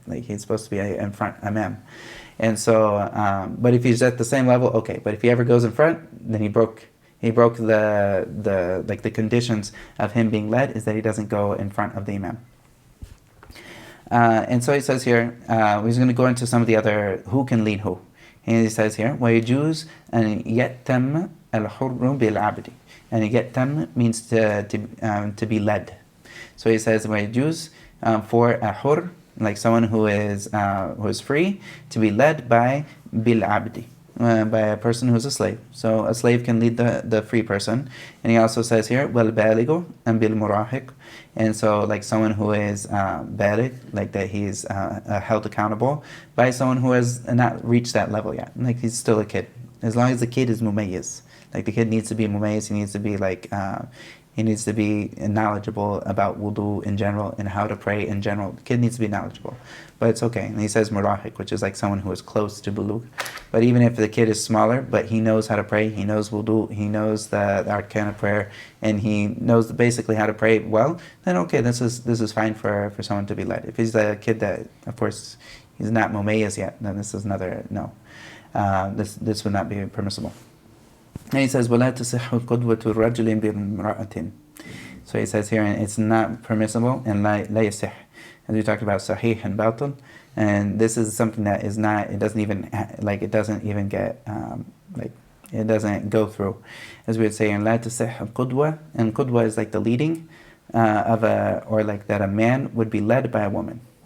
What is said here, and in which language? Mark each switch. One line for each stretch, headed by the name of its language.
English: Like he's supposed to be in front, imam. And so, but if he's at the same level, okay. But if he ever goes in front, then he broke the conditions of him being led, is that he doesn't go in front of the imam. And so he says here, he's going to go into some of the other who can lead who. And he says here,
Arabic: وَيَجُوزُ أَنْ يَتَّمَّ الْحُرُّ بِالْعَبْدِ.
English: And يَتَّمَّ means to be led. So he says, وَيَجُوزُ for a hur, like someone who is free, to be led by bil-abdi, by a person who's a slave. So a slave can lead the free person. And he also says here, وَالْبَالِغُ and bil-murahiq. And so like someone who is balig, like that he's held accountable by someone who has not reached that level yet. Like he's still a kid. As long as the kid is mumayyiz. Like the kid needs to be mumayyiz, he needs to be He needs to be knowledgeable about wudu in general and how to pray in general. The kid needs to be knowledgeable. But it's okay. And he says murahiq, which is like someone who is close to bulugh. But even if the kid is smaller, but he knows how to pray, he knows wudu, he knows the arkan of prayer, and he knows basically how to pray well, then okay, this is fine for someone to be led. If he's a kid that, of course, he's not mumayyiz yet, then this is another no. This would not be permissible. And he says,
Arabic: وَلَا تَصِحُّ الْقُدْوَةُ الرَّجُلٍ بِامْرَأَةٍ.
English: So he says here, it's not permissible and la yasih. As we talked about sahih and batil, and this is something that is not, it doesn't even get, it doesn't go through. As we would say in
Arabic: la tasih al-qudwa,
English: and qudwa is like the leading that a man would be led by a woman.